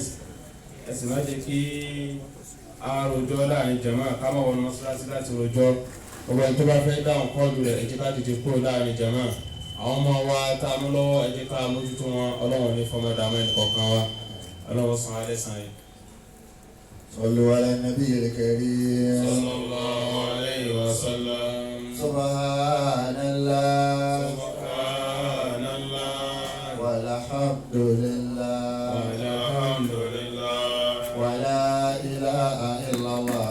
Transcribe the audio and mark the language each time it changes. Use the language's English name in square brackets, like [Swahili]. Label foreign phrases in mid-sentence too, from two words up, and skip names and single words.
[Yoruba] ẹ sì má jẹ́ kí a rojọ́ láàrin jàmáà ká má wọnú mọ́ṣáláṣí láti rojọ́. gbogbo ẹni tó bá fẹ́ dáhùn kọ́ọ̀lù rẹ̀ ẹ jẹ́ ká dìde kúrò láàrin jàmáà. àwọn ọmọ wa tá a mú lọ́wọ́ ẹ jẹ́ ká mójútó wọn. ọlọ́run ní fọmọdàmọ́ ẹnì kọ̀ọ̀kan wa. ọlọ́run san alẹ́ san yìí. [Arabic] صلوا على النبي الكريم صلى الله عليه وسلم. سبحان الله سبحان الله والحمد لله والحمد لله ولا إله إلا الله